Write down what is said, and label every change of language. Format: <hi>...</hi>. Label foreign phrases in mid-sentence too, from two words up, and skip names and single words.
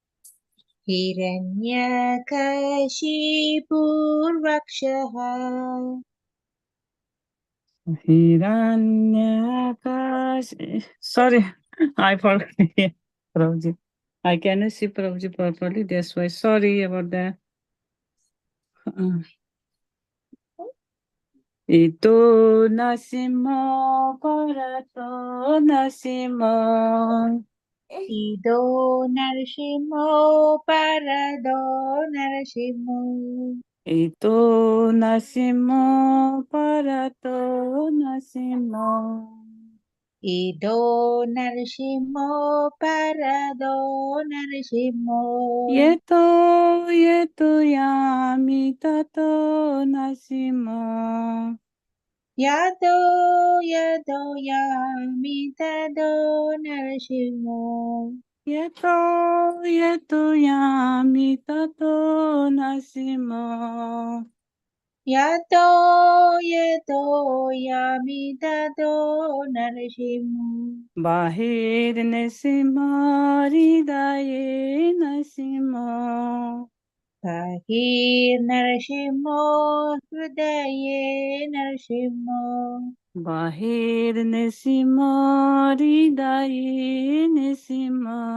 <sa>Hiranyakashipurvakshaha. Hiranyakash.</sa> <en>Sorry, I forgot. Prabhuji. I cannot see Prabhuji properly. That's why. Sorry about that.</en> <sa>Ito nasimo parato nasimo. Ido Narashimo Parado Narashimo. Ito nasimo parato nasimo. Ido Narashimo Parado Narashimo. Yeto yami tato nasimo. Yado Yami Tado Narashimo. Yeto yami tato nasimo. Yato yato yami tato narasimho. Bahir Nrsimha Hridaye Nrsimha. Bahir narasimho hridaye narasimho. Bahir Nrsimha Hridaye Nrsimha.</sa>